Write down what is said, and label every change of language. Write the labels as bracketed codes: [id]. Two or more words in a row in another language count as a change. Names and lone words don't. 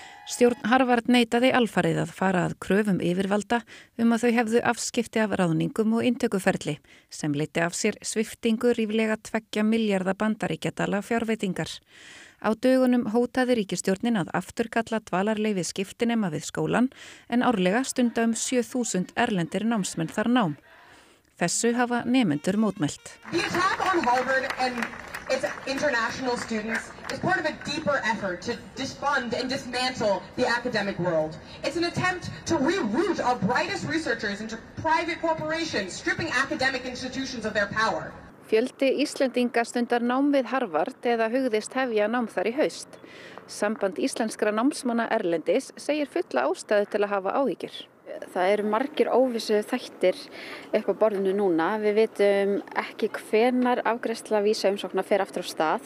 [is] Stjórn Harvard neitaði alfarið að fara að kröfum yfirvalda að þau hefðu afskipti af ráðningum og inntökuferli sem leiddi af sér sviptingu ríflega 2 milljarða bandaríkjadala fjárveitingar. Á dögunum hótaði ríkisstjórnin að afturkalla dvalarleyfi skiptinema við skólann en árlega stunda 7.000 erlendir námsmenn þar nám. Þessu hafa nemendur mótmælt. [en] The attack on Harvard and its international students is part of a deeper effort to defund and dismantle the academic world. It's an attempt to reroute our brightest researchers into private corporations, stripping academic institutions of their power. [is] Fjöldi Íslendinga stundar nám við Harvard eða hugðist hefja nám þar í haust. Samband íslenskra námsmanna erlendis segir fulla ástæðu til að hafa áhyggjur. Það eru margir óvissu þættir upp á borðinu núna. Við vitum ekki hvenær afgreiðsla vísaumsókna fer aftur á stað.